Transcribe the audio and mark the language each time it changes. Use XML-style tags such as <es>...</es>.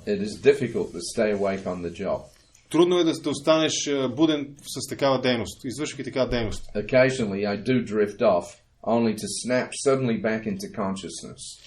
<en>It is difficult to stay awake on the job.</en> <bg>Трудно е да останеш буден с такава дейност, извършвайки такава дейност.</bg> <en>Occasionally I do drift off, only to snap suddenly back into consciousness.</en>